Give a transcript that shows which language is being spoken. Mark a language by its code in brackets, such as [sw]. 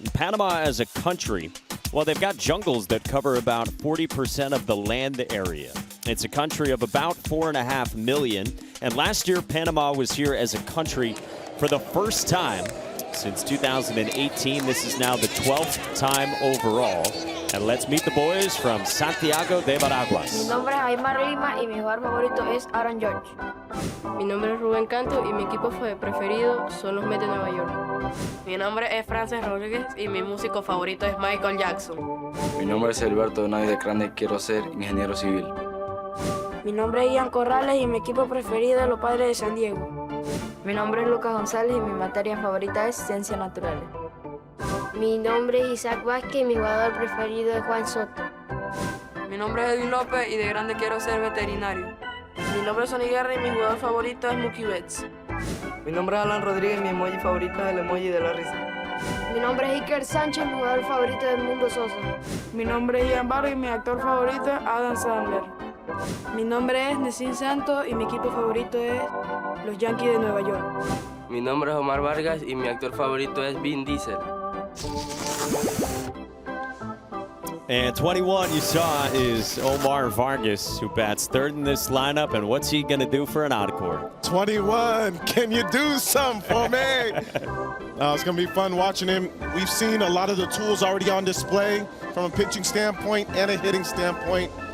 [en] And Panama as a country, well, they've got jungles that cover about 40% of the land area. It's a country of about 4.5 million. And last year, Panama was here as a country for the first time since 2018. This is now the 12th time overall. And let's meet the boys from Santiago de Veraguas. [es] Mi nombre es Aymar Lima y mi jugador favorito es Aaron George. Mi nombre es Rubén Canto y mi equipo preferido son los Mets de Nueva York. Mi nombre es Frances Rodríguez y mi músico favorito es Michael Jackson. Mi nombre es Alberto Donay de Grande, quiero ser ingeniero civil. Mi nombre es Ian Corrales y mi equipo preferido es los Padres de San Diego. Mi nombre es Lucas González y mi materia favorita es Ciencias Naturales. Mi nombre es Isaac Vázquez y mi jugador preferido es Juan Soto. Mi nombre es Edwin López y de grande quiero ser veterinario. Mi nombre es Sonny Guerra y mi jugador favorito es Mookie Betts. Mi nombre es Alan Rodríguez y mi emoji favorito es el emoji de la risa. Mi nombre es Iker Sánchez y mi jugador favorito es Mundo Sosa. Mi nombre es Ian Vargas y mi actor favorito es Adam Sandler. Mi nombre es Nessin Santos y mi equipo favorito es los Yankees de Nueva York. Mi nombre es Omar Vargas y mi actor favorito es Vin Diesel. [en] And 21 you saw is Omar Vargas, who bats third in this lineup. And what's he going to do for an encore? 21, can you do something for me? It's going to be fun watching him. We've seen a lot of the tools already on display from a pitching standpoint and a hitting standpoint.